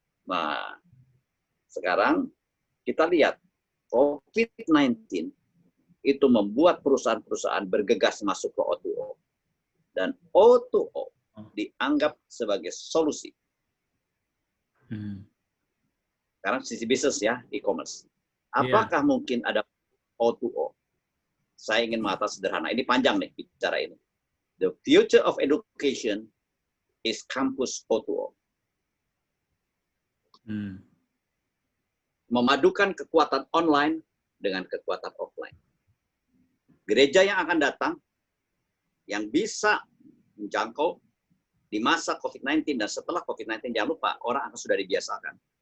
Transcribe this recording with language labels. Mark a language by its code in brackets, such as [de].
[id] Nah, sekarang kita lihat COVID-19 itu membuat perusahaan-perusahaan bergegas masuk ke O2O. Dan O2O dianggap sebagai solusi. Karena sisi bisnis ya, e-commerce. Apakah mungkin ada O2O? Saya ingin mengatakan sederhana. Ini panjang nih bicara ini. [en] The future of education is campus O2O. [id] Memadukan kekuatan online dengan kekuatan offline. Gereja yang akan datang, yang bisa menjangkau di masa COVID-19 dan setelah COVID-19, jangan lupa, orang akan sudah dibiasakan.